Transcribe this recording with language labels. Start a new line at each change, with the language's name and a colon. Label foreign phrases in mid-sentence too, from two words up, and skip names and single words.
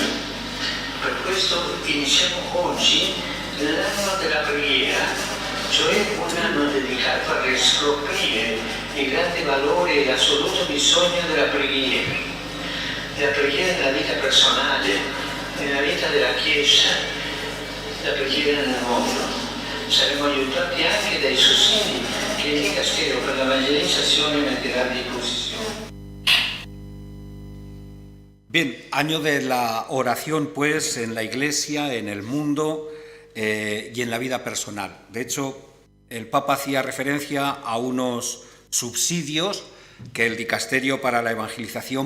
Italian: Per questo iniziamo oggi l'anno della preghiera, cioè un anno dedicato a riscoprire il grande valore e l'assoluto bisogno della preghiera nella vita personale, nella vita della Chiesa, la preghiera nel mondo. Saremo aiutati anche dai sussidi che il Dicastero per l'Evangelizzazione metterà a disposizione.
Spanish: Bien, año de la oración, pues, en la Iglesia, en el mundo y en la vida personal. De hecho, el Papa hacía referencia a unos subsidios que el Dicasterio para la Evangelización